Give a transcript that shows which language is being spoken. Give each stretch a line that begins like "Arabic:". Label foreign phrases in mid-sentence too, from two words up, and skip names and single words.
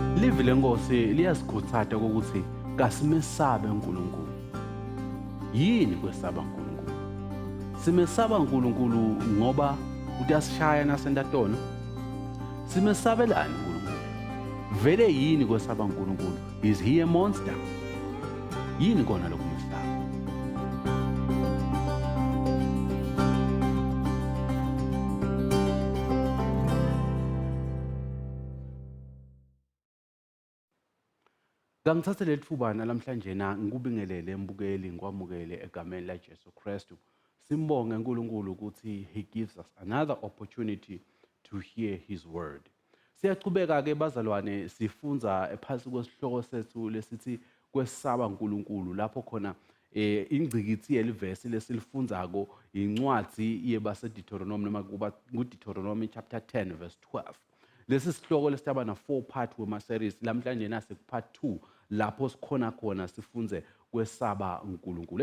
Swati: Livi lenkosi liyasikhuthaza ukuthi kasimesabe uNkulunkulu. Yini kwesaba uNkulunkulu? Simesaba uNkulunkulu ngoba uyasishaya nasentatona. Simesabelani uNkulunkulu? Vele yini kwesaba uNkulunkulu?
English: Is he a monster?
Swati: Yini kona lokumesaba? Ngangithathe leli thuba namhlanje ngikubingelele mbukeli ngikwamukele egameni laJesu Kristu. Simbonge uNkulunkulu ukuthi
English: he gives us another opportunity to hear his word.
Swati: Siyachubeka ke bazalwane sifunza phansi kwesihloko sethu lesithi kwesaba uNkulunkulu lapho khona ingcikithi yelivesi lesilifunzako incwadi yebaseDeuteronomy noma kuba kuDeuteronomy
English: chapter 10 verse 12.
Swati: Lesi sihloko lesitaba na 4 part wema series lamhlanje nase part 2 lapho sikhona khona sifunze kwesaba uNkulunkulu.